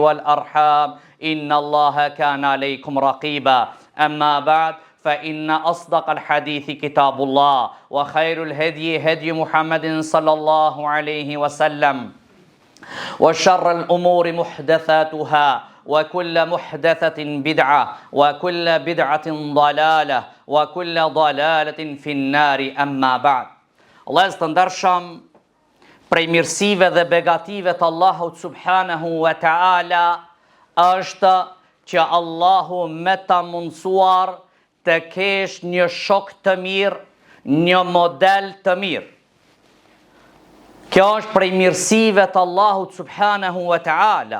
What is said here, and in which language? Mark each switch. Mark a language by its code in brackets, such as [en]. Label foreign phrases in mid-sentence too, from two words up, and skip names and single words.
[ar] والأرحام إن الله كان عليكم رقيبا أما بعد فإن أصدق الحديث كتاب الله وخير الهدي هدي محمد صلى الله عليه وسلم وشر الأمور محدثاتها وكل محدثة بدعة وكل بدعة ضلالة وكل ضلالة في النار أما بعد. [sq] Allah të ndershëm, prej mirësive dhe begative të Allahut [ar] سبحانه وتعالى [sq] është që Allahu me ta mundësuar të kesh një shok të mirë, një model të mirë. Kjo është prej mirësive të Allahut [ar] سبحانه وتعالى.